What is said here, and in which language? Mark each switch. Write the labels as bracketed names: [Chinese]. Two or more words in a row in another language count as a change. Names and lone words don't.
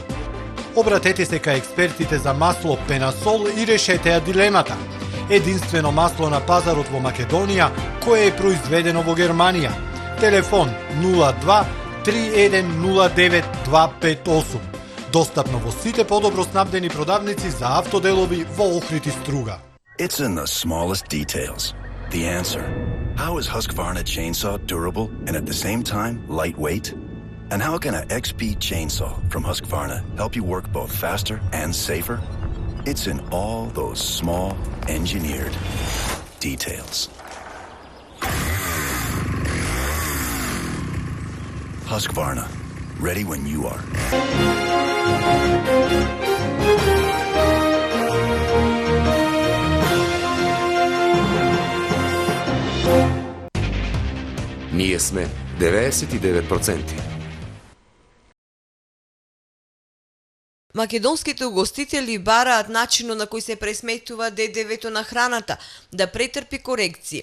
[Macedonian] Обратете се кај експертите за масло Пенасол и решете ја дилемата. Единствено масло на пазарот во Македонија, кое е произведено во Германија. Телефон 02 3109 258. Достапно во сите подобро снабдени продавници за автоделови во Охрид и Струга. [English] It's in the smallest details. The answer. How is Husqvarna chainsaw durable and at the same time lightweight? And how can an XP chainsaw from Husqvarna help you work both faster and safer? It's in all those small, engineered details. Husqvarna, ready when you are. [Macedonian] Ние сме 99%. Македонските угостители бараат начинот на кој се пресметува ДДВ-то на храната да претрпи корекции.